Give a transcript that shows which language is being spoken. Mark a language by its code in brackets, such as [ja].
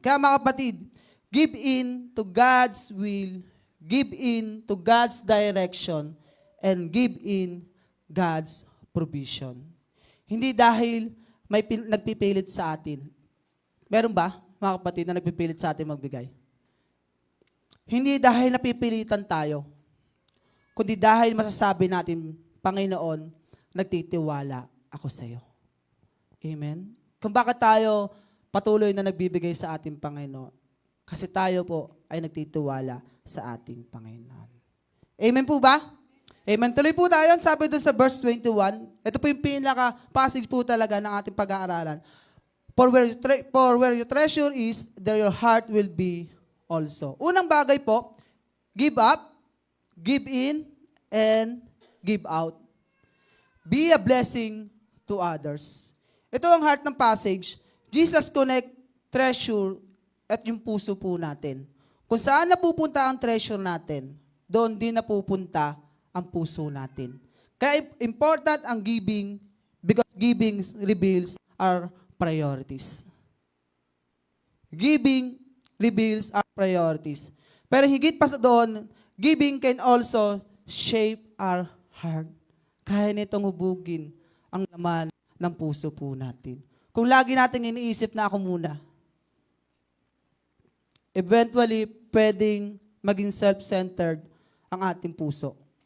[tl] Kaya mga kapatid, [en] give in to God's will, give in to God's direction, and give in God's provision. [tl] Hindi dahil may nagpipilit sa atin. Meron ba, mga kapatid, na nagpipilit sa atin magbigay? Hindi dahil napipilitan tayo, kundi dahil masasabi natin, Panginoon, nagtitiwala ako sa iyo. Amen? Kung bakit tayo patuloy na nagbibigay sa ating Panginoon? Kasi tayo po ay nagtitiwala sa ating Panginoon. Amen po ba? Amen. Tuloy po tayo. Sabi doon sa verse 21, ito po yung pinaka-passage po talaga ng ating pag-aaralan. [en] For where your treasure is, there your heart will be also. [tl] Unang bagay po, [en] give up, give in, and give out. Be a blessing to others. [tl] Ito ang heart ng passage. Jesus connect treasure at yung puso po natin. Kung saan napupunta ang treasure natin, doon din napupunta ang puso natin. Kaya [en] important ang giving because giving reveals our priorities. Giving reveals our priorities. [tl] Pero higit pa sa doon, [en] Giving can also shape our heart. [tl] Kaya nitong hubugin ang laman ng puso po natin. Kung lagi natin iniisip na ako muna, eventually, pwedeng maging self-centered ang ating puso.